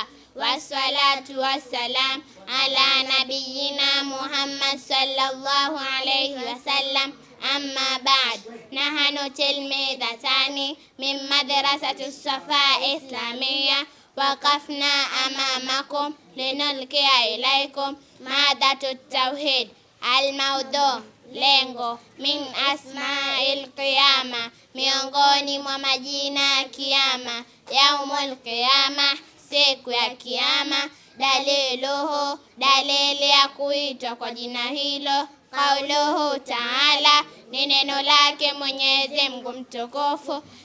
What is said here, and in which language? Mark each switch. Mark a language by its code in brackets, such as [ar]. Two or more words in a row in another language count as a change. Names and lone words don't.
[ar] والصلاة والسلام على نبينا محمد صلى الله عليه وسلم. أما بعد، نحن تلميذتان من مدرسة صفا الإسلامية. وقفنا أمامكم لنلقي إليكم مادة التوحيد. الموضوع, [sw] lengo, [ar] من أسماء القيامة, [sw] miongoni mwa majina ya kiyama. [ar] يوم القيامة, [sw] siku ya kiyama. Daliluhu, dalili ya kuitwa kwa jina hilo. [ar] قوله تعالى, [sw] ni neno lake Mwenyezi Mungu mtukufu.